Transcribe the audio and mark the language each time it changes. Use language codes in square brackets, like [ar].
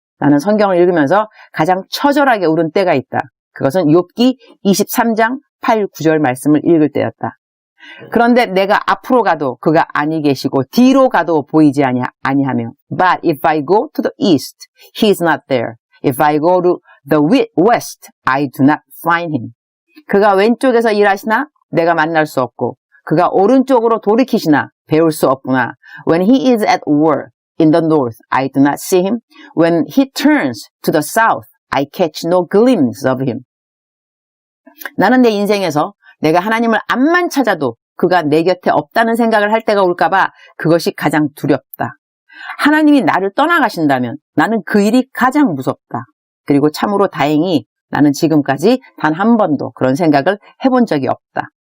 [ko] 나는 성경을 읽으면서 가장 처절하게 울은 때가 있다. 그것은 욥기 23장 8, 9절 말씀을 읽을 때였다. 그런데 내가 앞으로 가도 그가 아니 계시고 뒤로 가도 보이지 아니하며 [en] But if I go to the east, he is not there. If I go to the west, I do not find him. [ko] 그가 왼쪽에서 일하시나 내가 만날 수 없고 그가 오른쪽으로 돌이키시나 배울 수 없구나. [en] When he is at work in the north, I do not see him. When he turns to the south, I catch no glimpse of him. [ko] 나는 내 인생에서 내가 하나님을 암만 찾아도 그가 내 곁에 없다는 생각을 할 때가 올까봐 그것이 가장 두렵다. 하나님이 나를 떠나가신다면 나는 그 일이 가장 무섭다. 그리고 참으로 다행히 나는 지금까지 단 한 번도 그런 생각을 해본 적이 없다.